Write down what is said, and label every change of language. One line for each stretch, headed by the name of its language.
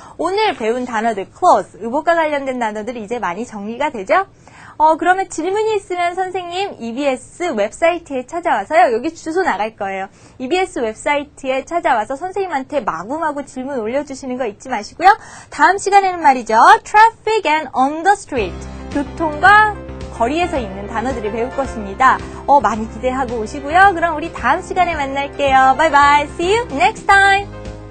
Korean: 오늘 배운 단어들, clothes, 의복과 관련된 단어들이 이제 많이 정리가 되죠? 그러면 질문이 있으면 선생님 EBS 웹사이트에 찾아와서요. 여기 주소 나갈 거예요. EBS 웹사이트에 찾아와서 선생님한테 마구마구 질문 올려주시는 거 잊지 마시고요. 다음 시간에는 말이죠.
English: Traffic and on the street.
Korean: 교통과 거리에서 있는 단어들을 배울 것입니다. 많이 기대하고 오시고요. 그럼 우리 다음 시간에 만날게요.
English: Bye bye. See you next time.